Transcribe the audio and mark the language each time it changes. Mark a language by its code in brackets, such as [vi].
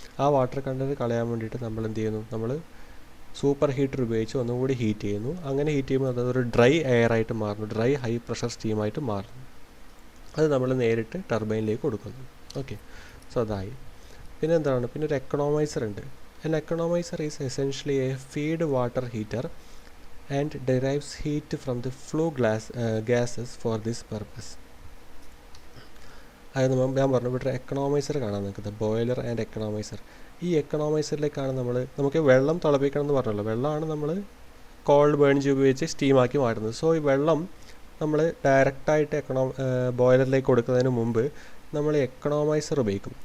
[ml] ആ water content കളയാൻ വേണ്ടിയിട്ട് നമ്മൾ എന്ത് ചെയ്യുന്നു, നമ്മൾ സൂപ്പർ ഹീറ്റർ ഉപയോഗിച്ച് ഒന്നും കൂടി ഹീറ്റ് ചെയ്യുന്നു. അങ്ങനെ ഹീറ്റ് ചെയ്യുമ്പോൾ അതൊരു ഡ്രൈ എയർ ആയിട്ട് മാറുന്നു, ഡ്രൈ ഹൈ പ്രഷർ സ്റ്റീമായിട്ട് മാറുന്നു. അത് നമ്മൾ നേരിട്ട് ടർബൈനിലേക്ക് കൊടുക്കുന്നു. ഓക്കെ, സോ അതായി. പിന്നെ എന്താണ്, പിന്നെ ഒരു എക്കണോമൈസർ ഉണ്ട്. [en] An economizer is essentially a feed water heater and derives heat from the flue gases for this purpose. [ml] അതായത് ഞാൻ പറഞ്ഞു ഇവിടെ എക്കണോമൈസർ കാണാൻ നിൽക്കുന്നത്, ബോയിലർ ആൻഡ് എക്കണോമൈസർ. ഈ എക്കണോമൈസറിലേക്കാണ് നമുക്ക് വെള്ളം തിളപ്പിക്കണം എന്ന് പറഞ്ഞല്ലോ, വെള്ളമാണ് നമ്മൾ കോൾഡ് ബേൺ ഉപയോഗിച്ച് സ്റ്റീമാക്കി മാറ്റുന്നത്. സോ ഈ വെള്ളം നമ്മൾ ഡയറക്റ്റായിട്ട് ബോയിലറിലേക്ക് കൊടുക്കുന്നതിന് മുമ്പ് നമ്മൾ എക്കണോമൈസർ ഉപയോഗിക്കും.